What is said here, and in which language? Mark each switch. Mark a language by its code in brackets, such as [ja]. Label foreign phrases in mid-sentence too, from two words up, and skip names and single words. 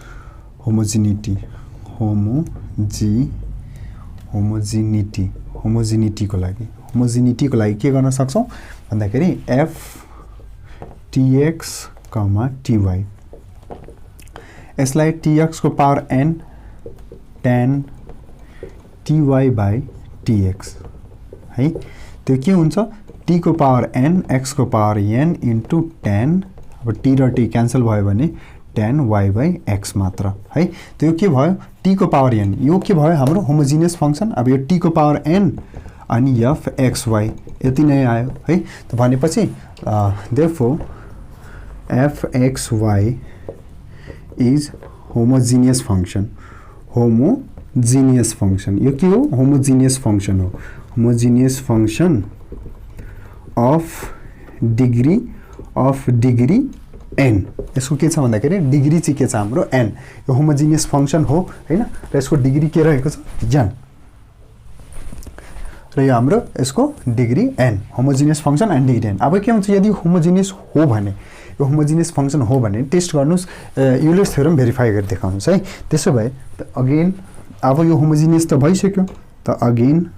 [ne] होमोजिनिटीको लागि के गर्न सक्छौँ भन्दाखेरि f tx, ty यसलाई tx को पावर n tan ty by tx है। त्यो के हुन्छ t को पावर n x को पावर n इन्टु tan अब t र t क्यान्सल भयो भने tan y बाई x मात्र है त्यो के भयो t को पावर n यो के भयो हाम्रो [en] homogeneous function [ne] अब यो t को पावर n अनि f x y यति नै आयो है त भनेपछि [en] therefore f x y is homogeneous function [ne] यो के हो [en] homogeneous function [ne] हो [en] homogeneous function of degree n [ne] यसको के छ भन्दाखेरि डिग्री चाहिँ के छ हाम्रो n यो [en] homogeneous function [ne] हो हैन र यसको डिग्री के रहेको छ n र यो हाम्रो यसको [en] degree n homogeneous function and degree n [ne] अब के हुन्छ यदि होमोजिनियस हो भने यो [en] homogeneous function [ne] हो भने टेस्ट गर्नुस् [en] Euler's theorem verify [ne] गरि देखाउनुस् है त्यसो भए अगेन अब यो होमोजिनियस त भइसक्यो त अगेन